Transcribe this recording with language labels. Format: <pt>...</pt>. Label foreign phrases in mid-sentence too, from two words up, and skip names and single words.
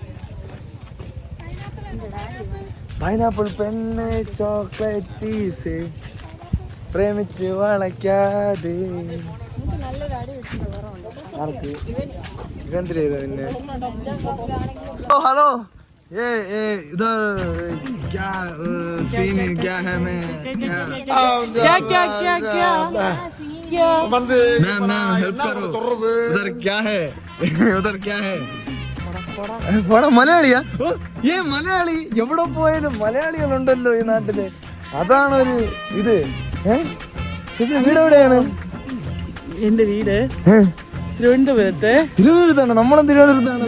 <ml>പൈനാപ്പിൾ പെണ്ണ് ചോക്ലേറ്റ് പീസ് പ്രേമിച്ച് വളയ്ക്കാതെ. ഇവന്തിരി ചെയ്ത പിന്നെ. ഓ ഹലോ,</ml> <hi>इधर क्या सीन क्या है? मैं मैम हेल्प करो. उधर क्या है? उधर क्या है?</hi> <ml>മലയാളിയാ? ഏ മലയാളി എവിടെ പോയാലും മലയാളികളുണ്ടല്ലോ ഈ നാട്ടില്. അതാണ് ഒരു ഇത്. വീട് എവിടെയാണ്? എന്റെ വീട് തിരുവനന്തപുരത്താണ്. നമ്മളും തിരുവനന്തപുരത്താണ്.</ml>